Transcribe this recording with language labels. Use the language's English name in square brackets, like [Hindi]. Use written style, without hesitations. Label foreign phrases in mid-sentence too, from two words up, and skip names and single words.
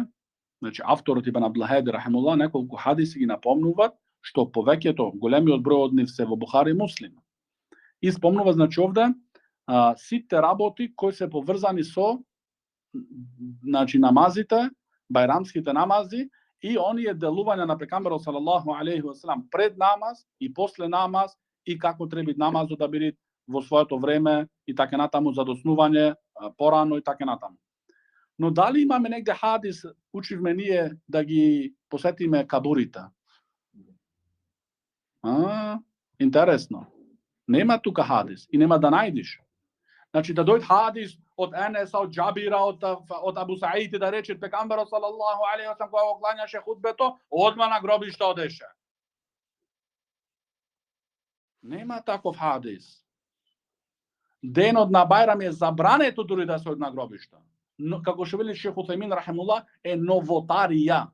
[Macedonian] Значи, авторот Ибн Абдул-Хади рахимуллах неколку хадиси ги напомнуваат, што повеќето, големиот број од нив се во Бухари и Муслим. И спомнува, значи, овде, сите работи кои се поврзани со значи, намазите, бајрамските намази и оние делувања на пегамберот [Arabic] صلى الله عليه وسلم [Macedonian] пред намаз и после намаз и како треба намазот да биде во своето време и така натаму за доснување порано и така натаму. Но дали имаме негде хадис, учивме ние да ги посетиме кабурите? Интересно. Нема тука хадис и нема да најдиш. Значи да дојде хадис од Енеса, од Џабира, од Абу Саид да рече пегамберот [Arabic] صلى الله عليه وسلم [Macedonian] кога го клањаше хутбето, одма на гробиште одеше. Нема таков хадис. Денот на Бајрам е забрането дури да се од на гробиште. Но како што вели шејх Утајмин рахимуллах е новотарија.